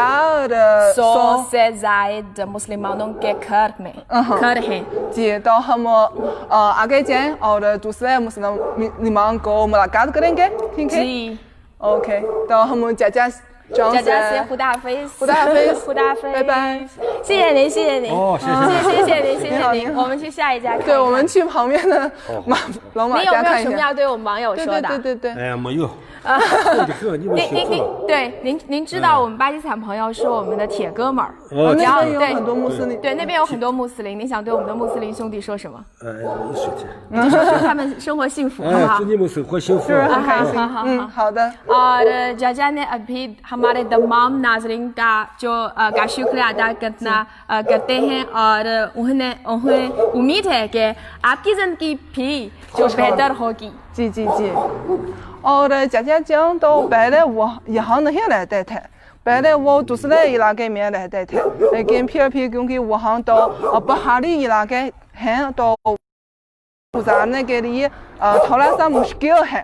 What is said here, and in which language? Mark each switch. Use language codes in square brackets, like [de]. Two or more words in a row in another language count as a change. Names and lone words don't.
[ur] 400 سے زائد مسلمانوں کے گھر ہیں. جی تو ہم آگے جائیں اور دوسرے مسلمان کو ملاقات کریں گے، ٹھیک ہے? جی اوکے تو ہم چچا سے خدا حافظ [zh] 拜拜。谢谢您，谢谢您，哦谢谢谢谢您，谢谢你好您。我们去下一家看一看。对，我们去旁边的老马你有没有家看一下。什么要对我们网友说的？对。哎呀，没有，过得很，你们辛苦了。对您知道我们巴基斯坦朋友是我们的铁哥们儿，哦那然后对边有很多穆斯林。对那边有很多穆斯林，你想对我们的穆斯林兄弟说什么？一说去。就说他们生活幸福，好不哎，好祝？你们生活幸福。是不是很开心？好好的。 [ur] اور چچا نے ابھی ہمارے تمام ناظرین کا کا شکریہ ادا کرتے ہیں اور انہیں امید ہے کہ آپ کی زندگی بھی جو بہتر ہوگی. جی اور چچا جان تو پہلے وہ یہاں نہیں رہتے تھے، پہلے وہ دوسرے علاقے میں رہتے تھے، لیکن پھر بھی کیونکہ وہاں تو پہاڑی علاقے ہیں تو گزارنے کے لیے تھوڑا سا مشکل ہے.